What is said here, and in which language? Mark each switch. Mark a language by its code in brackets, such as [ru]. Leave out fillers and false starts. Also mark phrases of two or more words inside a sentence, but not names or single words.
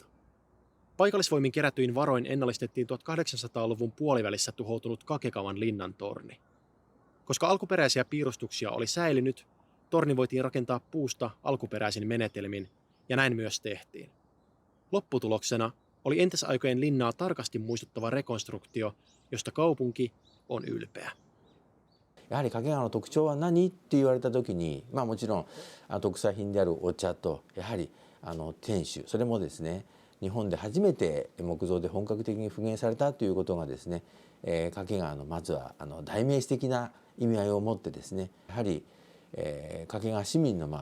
[fi] Paikallisvoimin kerätyin varoin ennallistettiin 1800-luvun puolivälissä tuhoutunut Kakegawan linnan torni. Koska alkuperäisiä piirustuksia oli säilynyt, torni voitiin rakentaa puusta alkuperäisin menetelmin, ja näin myös tehtiin. Lopputuloksena oli entisaikojen linnaa tarkasti muistuttava rekonstruktio, josta kaupunki on ylpeä. [ja] やはり掛川の特徴は何って言われた時に、もちろん特産品であるお茶とやはり天守、それもですね日本で初めて木造で本格的に復元されたということがですね、掛川のまずは代名詞的な意味合いを持ってですね、やはり掛川市民の